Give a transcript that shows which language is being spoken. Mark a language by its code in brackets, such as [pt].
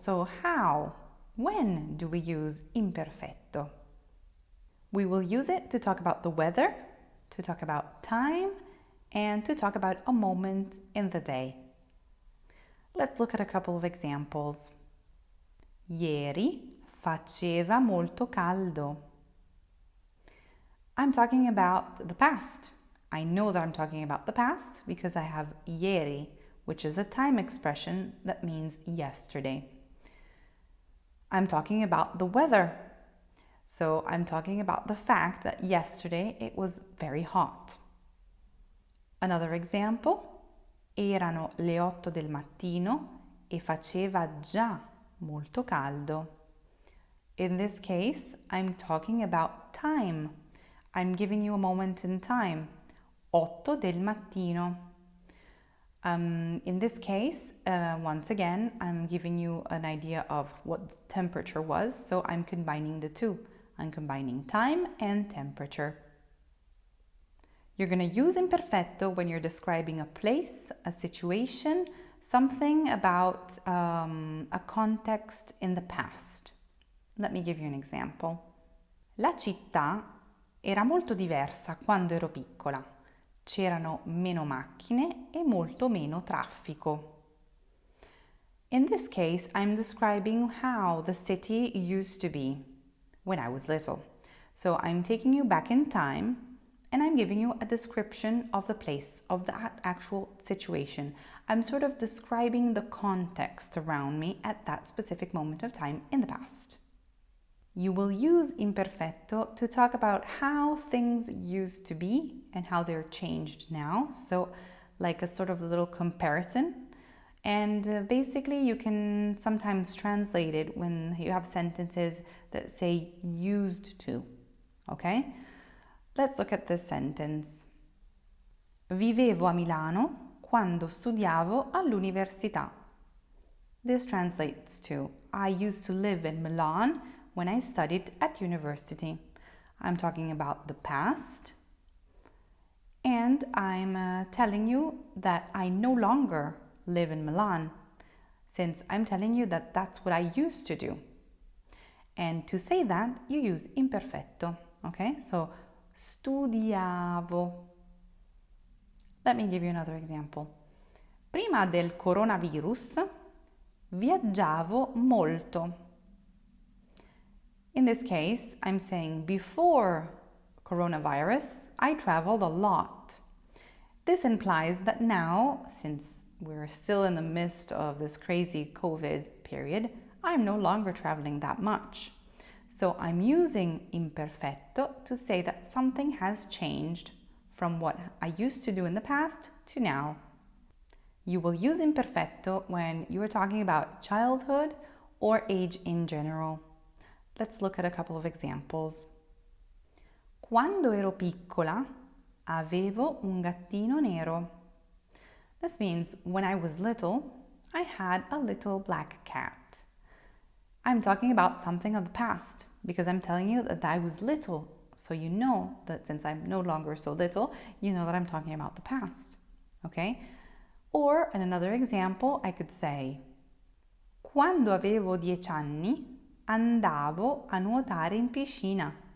[en] So when do we use imperfetto? We will use it to talk about the weather, to talk about time, and to talk about a moment in the day. Let's look at a couple of examples. [it] Ieri faceva molto caldo. [en] I'm talking about the past. I know that I'm talking about the past because I have ieri, which is a time expression that means yesterday. I'm talking about the weather. So I'm talking about the fact that yesterday it was very hot. Another example, [it] erano le 8 del mattino e faceva già molto caldo. [en] In this case, I'm talking about time. I'm giving you a moment in time. [it] 8 del mattino. [en] In this case, once again, I'm giving you an idea of what the temperature was, so I'm combining the two. I'm combining time and temperature. You're going to use imperfetto when you're describing a place, a situation, something about a context in the past. Let me give you an example. [it] La città era molto diversa quando ero piccola. C'erano meno macchine e molto meno traffico. [en] In this case, I'm describing how the city used to be when I was little. So I'm taking you back in time and I'm giving you a description of the place, of that actual situation. I'm sort of describing the context around me at that specific moment of time in the past. You will use imperfetto to talk about how things used to be and how they're changed now. So like a sort of little comparison. And basically you can sometimes translate it when you have sentences that say used to, okay? Let's look at this sentence. [it] Vivevo a Milano quando studiavo all'università. [en] This translates to, I used to live in Milan when I studied at university. I'm talking about the past, and I'm telling you that I no longer live in Milan, since I'm telling you that that's what I used to do. And to say that, you use imperfetto, okay? So, studiavo. Let me give you another example. [it] Prima del coronavirus viaggiavo molto. [en] In this case, I'm saying before coronavirus, I traveled a lot. This implies that now, since we're still in the midst of this crazy COVID period, I'm no longer traveling that much. So I'm using imperfetto to say that something has changed from what I used to do in the past to now. You will use imperfetto when you are talking about childhood or age in general. Let's look at a couple of examples. [it] Quando ero piccola, avevo un gattino nero. [en] This means when I was little, I had a little black cat. I'm talking about something of the past because I'm telling you that I was little. So you know that since I'm no longer so little, you know that I'm talking about the past. Okay? Or in another example, I could say, [it] quando avevo 10 anni, andavo a nuotare in piscina.